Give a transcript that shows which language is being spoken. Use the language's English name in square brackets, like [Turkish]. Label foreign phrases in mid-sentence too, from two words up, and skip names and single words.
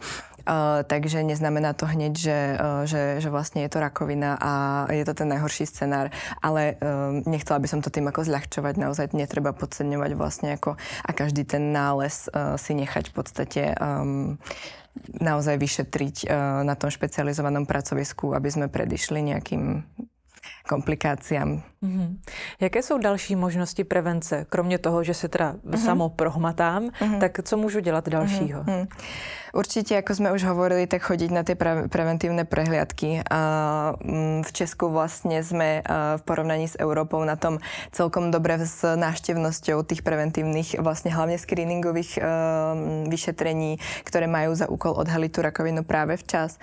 [Slovak] Takže neznamená to hneď, že vlastne je to rakovina a je to ten najhorší scenár, ale nechcela by som to tým ako zľahčovať, naozaj netreba podceňovať vlastne ako a každý ten nález si nechať v podstate naozaj vyšetriť na tom špecializovanom pracovisku, aby sme predišli nejakým komplikáciám. [Czech] Jaké jsou další možnosti prevence? Kromě toho, že se teda samo prohmatám, tak co můžu dělat dalšího? [Slovak] Určite, ako sme už hovorili, tak chodiť na tie preventívne prehliadky. V Česku vlastne sme v porovnaní s Európou na tom celkom dobre s návštevnosťou tých preventívnych, vlastne hlavne screeningových vyšetrení, ktoré majú za úkol odhaliť tú rakovinu práve včas.